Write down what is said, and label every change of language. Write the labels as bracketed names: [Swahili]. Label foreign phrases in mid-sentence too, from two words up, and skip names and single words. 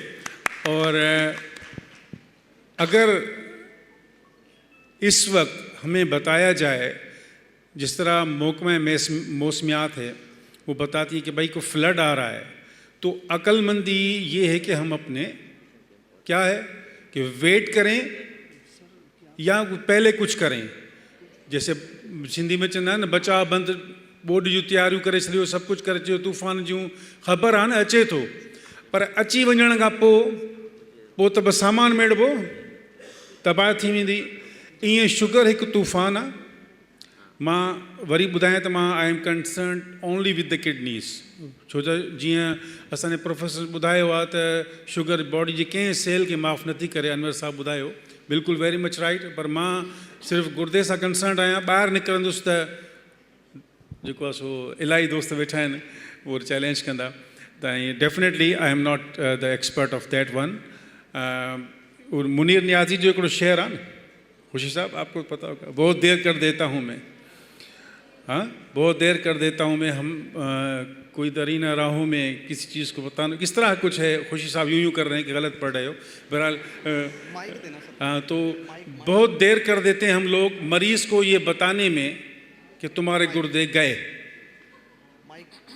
[Urdu] اور اگر اس وقت ہمیں بتایا جائے، جس طرح محکمہ موسمیات ہے وہ بتاتی ہے کہ بھائی کو فلڈ آ رہا ہے، تو عقلمندی یہ ہے کہ ہم اپنے کیا ہے کہ ویٹ کریں یا پہلے کچھ کریں. جیسے سندھی میں [Sindhi] चवंदा आहिनि न, बचा बंद बोर्ड जूं तैयारियूं करे छॾियो, सभु कुझु करे छॾियो, तूफ़ान जूं ख़बर आहे न अचे थो, पर अची वञण खां पोइ त बसि सामान मेड़बो, तबाह थी वेंदी। ईअं शुगर हिकु तूफ़ान आहे। मां वरी ॿुधायां त मां [English] I am concern only with the kidneys, [Sindhi] छो त जीअं असांजे प्रोफेसर ॿुधायो आहे त शुगर बॉडी जे कंहिं सेल खे माफ़ नथी करे, अनवर साहब ॿुधायो, बिल्कुलु [English] very much right. [Sindhi] पर मां सिर्फ़ु गुर्दे सां कंसर्न आहियां। ॿाहिरि निकिरंदुसि त जेको आहे सो इलाही दोस्त वेठा आहिनि, उहो चैलेंज कंदा। [English] त definitely I am not the expert of that one. [Sindhi] मुनीर नियाज़ी जो हिकिड़ो शेर आहे न, [Urdu] خوشی صاحب آپ کو پتا ہوگا، بہت دیر کر دیتا ہوں میں، ہاں بہت دیر کر دیتا ہوں میں، ہم کوئی درینہ راہوں میں کسی چیز کو بتانا، کس طرح کچھ ہے. خوشی صاحب یوں کر رہے ہیں کہ غلط پڑھ رہے ہو۔ بہرحال ہاں، تو بہت دیر کر دیتے ہیں ہم لوگ مریض کو یہ بتانے میں کہ تمہارے گردے گئے.